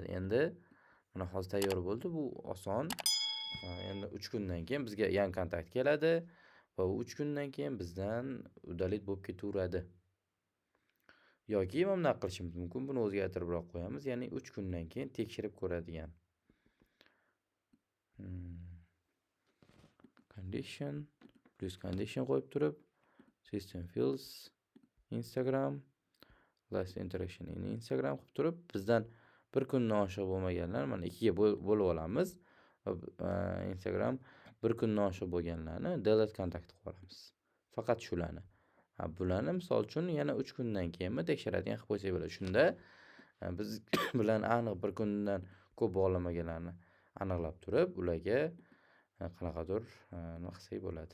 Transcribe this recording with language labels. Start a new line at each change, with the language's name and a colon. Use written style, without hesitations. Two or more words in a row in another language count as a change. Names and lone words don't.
Uzbek: Endi mana hozir tayyor bo'ldi. Bu oson. Endi 3 kundan keyin bizga yangi kontakt keladi va u 3 kundan keyin bizdan uddalit bo'lib ketaveradi. Yoki mana bunaqa qilishimiz mumkin. Buni o'zgartiribroq qo'yamiz. Ya'ni 3 kundan keyin tekshirib ko'radigan.
English: Condition plus condition
Uzbek: qo'yib turib
English: system fields Instagram last interaction in Instagram
Uzbek: qilib turib bizdan bir kundan oshiq bo'lmaganlar mana ikkiga bo'lib olamiz. Instagram bir kundan oshiq bo'lganlarni
English: delete contact
Uzbek: qilib olamiz. Faqat shularni. Bularni misol uchun yana 3 kundan keyinmi tekshiradigan qilib qo'ysak bo'ladi. Shunda biz bilan aniq bir kundan ko'p bog'lamaganlarni aniqlab turib, ularga qanaqadir nima qilsak bo'ladi.